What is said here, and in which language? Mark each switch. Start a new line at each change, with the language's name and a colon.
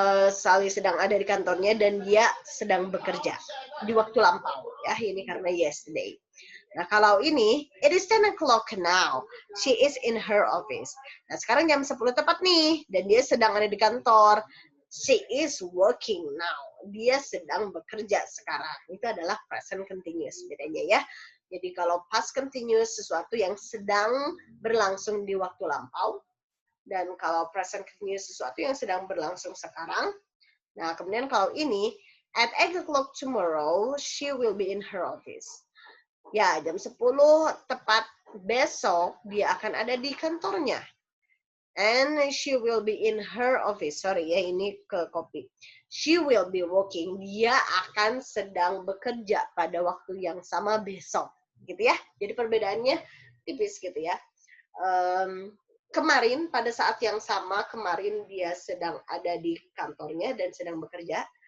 Indonesian: Sally sedang ada di kantornya dan dia sedang bekerja di waktu lampau ya, ini karena yesterday. Nah, kalau ini,
English: it is 10 o'clock now. She is in her office.
Indonesian: Nah, sekarang jam 10 tepat nih, dan dia sedang ada di kantor.
English: She is working now.
Indonesian: Dia sedang bekerja sekarang. Itu adalah present continuous bedanya ya. Jadi kalau past continuous sesuatu yang sedang berlangsung di waktu lampau, dan kalau present continuous sesuatu yang sedang berlangsung sekarang. Nah, kemudian kalau ini,
English: at 8 o'clock tomorrow, she will be in her office.
Indonesian: Ya, jam 10 tepat besok dia akan ada di kantornya.
English: And she will be in her office.
Indonesian: Sorry ya, ini ke copy.
English: She will be working.
Indonesian: Dia akan sedang bekerja pada waktu yang sama besok. Gitu ya. Jadi perbedaannya tipis gitu ya. Kemarin pada saat yang sama, kemarin dia sedang ada di kantornya dan sedang bekerja.